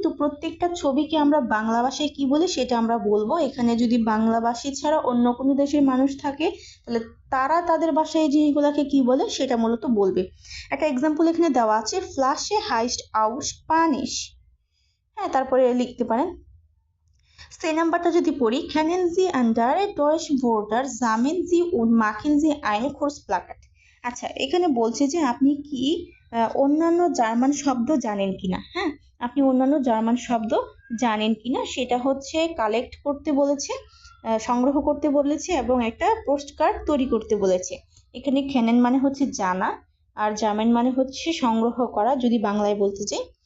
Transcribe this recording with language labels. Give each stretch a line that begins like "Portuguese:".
Bangla: তো প্রত্যেকটা ছবিকে আমরা বাংলা ভাষায় কি বলি সেটা আমরা বলবো। এখানে যদি বাংলাভাষী ছাড়া অন্য কোনো দেশের মানুষ থাকে তাহলে তারা তাদের ভাষায় এই জিনিসগুলোকে কি বলে সেটা মূলত বলবে। একটা এক্সাম্পল এখানে দেওয়া আছে,
German: ফ্লাশে হাইস্ট আউট স্প্যানিশ।
Bangla: হ্যাঁ, তারপরে লিখতে পারেন। সেই নাম্বারটা যদি পড়ি,
German: kennen Sie andere deutsche Wörter, sammeln Sie und machen Sie eine Kurzplakat।
Bangla: আচ্ছা, এখানে বলছে যে আপনি কি অন্যান্য জার্মান শব্দ জানেন কিনা। হ্যাঁ, আপনি অন্যান্য জার্মান শব্দ জানেন কিনা সেটা হচ্ছে কালেক্ট করতে বলেছে, সংগ্রহ করতে বলেছে এবং একটা পোস্ট কার্ড তৈরি করতে বলেছে। এখানে কেনেন মানে হচ্ছে জানা, আর জার্মান মানে হচ্ছে সংগ্রহ করা যদি বাংলায় বলতে চাই।